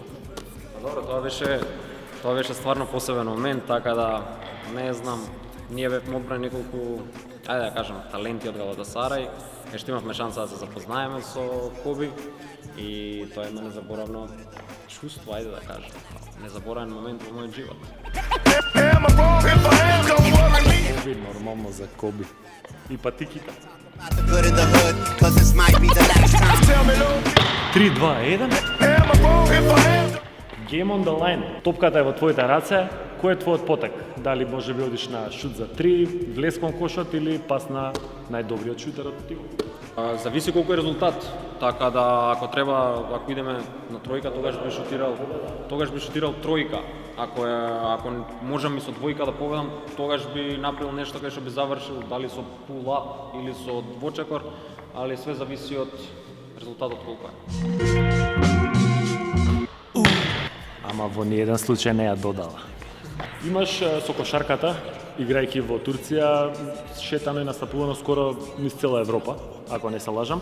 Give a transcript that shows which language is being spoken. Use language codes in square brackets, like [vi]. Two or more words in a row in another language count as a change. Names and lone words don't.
[mk] Добро, тоа беше стварно посебен момент, така да не знам, ние бевме одбрани неколку, ајде да кажам, таленти од Галатасарај, што имавме шанса да се запознаеме со Коби и тоа е едно незаборавно чувство, ајде да кажам, незаборавен момент во мојот живот. Коби, нормално за Коби. И па ти, Кика. [en] The good of the hood, cause this might be the last time. 3-2-1. Game on the line. [mk] Топката е во твоите раце. Кој е твојот потек? Дали може би одиш на шут за 3, влез кон кошот или пас на најдобриот шутер од тимот? Зависи колку е резултат, така да ако треба, ако идеме на тројка, тогаш би шутирал тројка. Ако можам и со двојка да победам, тогаш би направил нешто кај што би завршил, дали со pull-up или со двочекор, [sr] али све [mk] зависи од резултатот колку е. Ама во ниеден случај не ја додала. Имаш со кошарката, играјќи во Турција, шетано и настапувано скоро низ цела Европа, ако не се лажам.